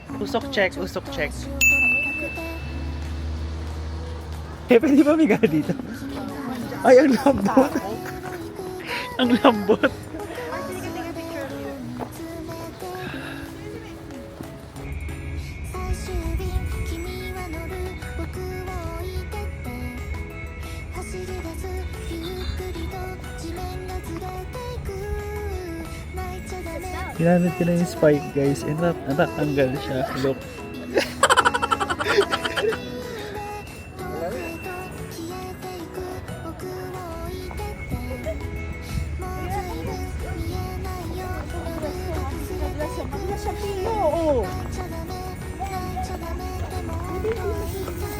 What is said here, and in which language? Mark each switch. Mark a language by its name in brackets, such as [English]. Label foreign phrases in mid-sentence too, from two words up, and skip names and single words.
[Filipino] Usok check. Eh, pwede ba miga dito? Ay, ang lambot. Ang lambot. [Japanese] 最終便君は乗る僕を置いてって走り出すゆっくりと地面がずれていく泣いちゃダメ [Filipino] Ginamit ko na yung spike, guys. And natanggal siya. Look. [Japanese] 消えていく僕を置いてってもうずいぶん見えないよ夜が崩れていく泣いちゃダメ泣いちゃダメでも本当に痛い